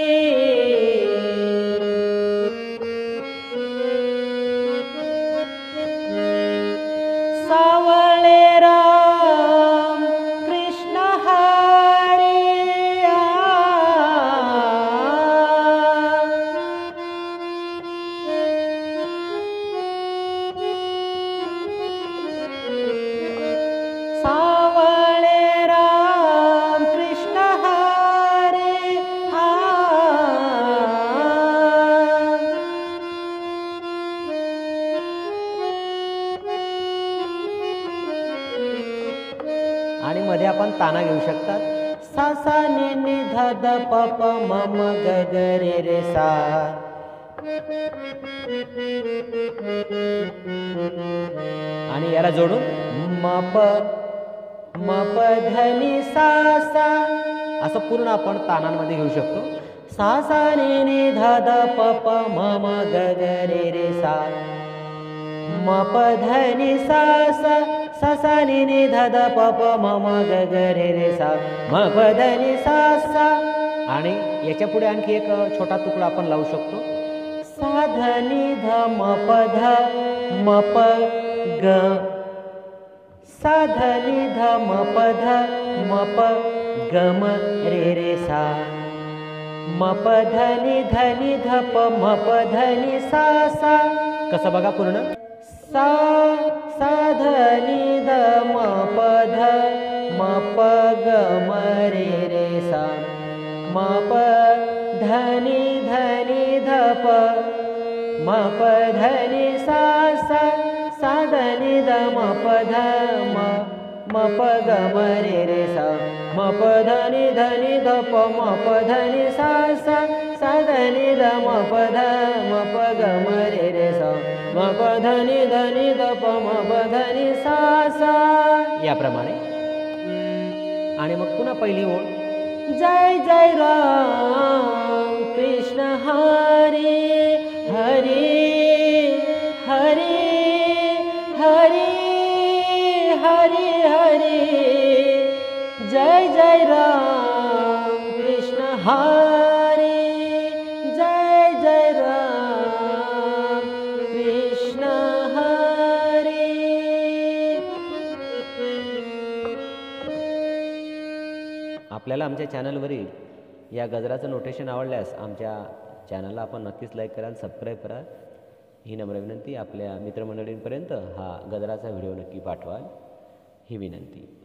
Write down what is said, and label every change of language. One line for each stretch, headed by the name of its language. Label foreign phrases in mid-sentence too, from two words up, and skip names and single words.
Marathi: सावळे राम कृष्ण हरी, सावळे राम कृष्ण हरी. आणि मध्ये आपण ताना घेऊ शकतात. सा सा नि नि ध ध प प म म ग ग रे रे सा. आणि याला जोडून म प ध नि सा सा असं पूर्ण आपण तानांमध्ये घेऊ शकतो. सा सा नि नि ध ध प प म म ग ग रे रे सा. म प ध नि सा सा, सा सा नि नि ध ध प प म म ग ग रे रे सा. म प ध नि सा सा. आणि याच्या पुढे आणखी एक छोटा तुकडा आपण लावू शकतो. सा ध नि ध म प ध म प ग, सा ध नि ध म प ध म प ग म रे रे सा. म प ध नि ध प म प ध नि सा सा. कसं बघा पूर्ण. सा सा ध नि ध म प ध म प ग म रे रे सा. म प ध नि ध प म प ध नि सा सा. सा ध नि ध म प ध म प ग म रे रे सा. म प ध नि ध प म प ध नि सा सा. सा ध नि ध म प ध म प ग म रे रे सा. म प ध नि ध प म प ध नि सा सा. याप्रमाणे. आणि मग पुन्हा पहिली ओळ. जय जय राम कृष्ण हरी, हरी हरी हरी हरी हरी, जय जय राम कृष्ण हरी, जय जय राम कृष्ण हरी. आपल्याला आमच्या चॅनलवरील या गजराचं नोटेशन आवडल्यास आमच्या चॅनलला आपण नक्कीच लाईक करा, सबस्क्राईब करा ही नम्र विनंती. आपल्या मित्रमंडळींपर्यंत हा गजराचा व्हिडिओ नक्की पाठवाल ही विनंती.